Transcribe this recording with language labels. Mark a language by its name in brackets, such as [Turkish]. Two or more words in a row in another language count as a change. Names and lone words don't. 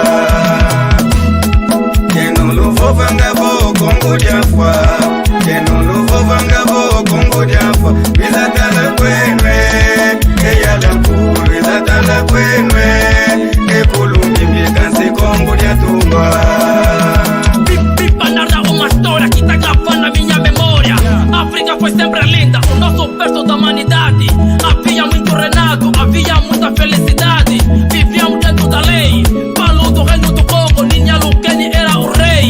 [Kongo] Teno luvo vangavo Congo diafwa Teno luvo vangavo Congo diafwa Bizatala kwenwe Eyala kulu Bizatala kwenwe Ekulungi mikase Congo diatungwa [Portuguese] Uma história que tá gravando na minha memória. A África foi sempre linda, o nosso berço da humanidade. Havia muito renato, havia muita felicidade. Vivíamos dentro da lei. Paulo do reino do Congo, Ninha Lukeni era o rei.